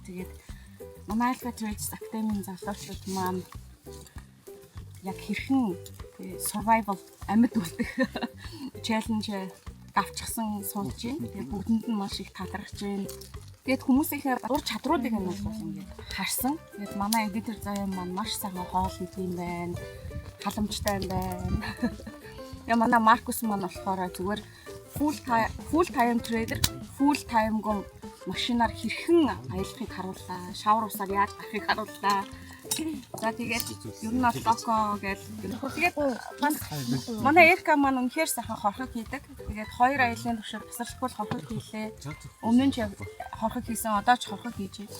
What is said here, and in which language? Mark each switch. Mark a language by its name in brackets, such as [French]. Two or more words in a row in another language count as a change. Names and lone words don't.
[Mongolian] Тэгээд манай Alpha Trades Academy-ийн залуучууд маань яг хэрхэн survival амьд үлдэх challenge авчихсан суулж байна. Тэгээд бүгдэнд нь маш их талархаж байна. Тэгээд хүмүүсийнхээ ур чадруудыг нь бол ингээд харсан. Тэгээд манай editor заяа маань маш сайхан хоол хийх юм байна. Халамжтай байна. Яа манай Маркус маань болохоор зүгээр [English] full time trader, full time [Mongolian] гом машинаар хэрхэн аялахыг харууллаа. Шавар усаар яаж гарахыг харууллаа. За тэгээд ер нь бол локо тэгээд манай Эрка маань үнэхээр сайхан хорхог хийдэг. Тэгээд 2 аялын туршид тасархаггүй хорхог хийлээ. Өмнө нь ч хорхог хийсэн, одоо ч хорхог хийж байна.